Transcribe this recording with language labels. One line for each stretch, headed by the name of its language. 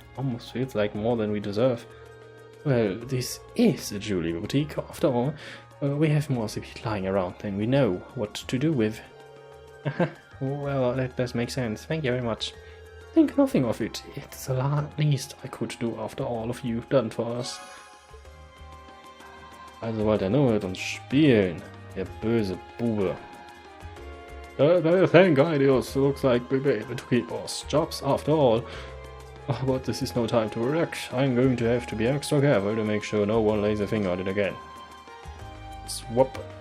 English: Almost feels like more than we deserve. Well, this is a jewelry boutique, after all. We have more Zephyr lying around than we know what to do with. Well, that does make sense. Thank you very much. Think nothing of it. It's the least I could do after all of you've done for us.
German: Also wollt nur mit uns spielen, der böse Bube.
English: Thank Ideos, looks like we'll be able to keep our jobs after all. But this is no time to relax. I'm going to have to be extra careful to make sure no one lays a finger on it again. Swap.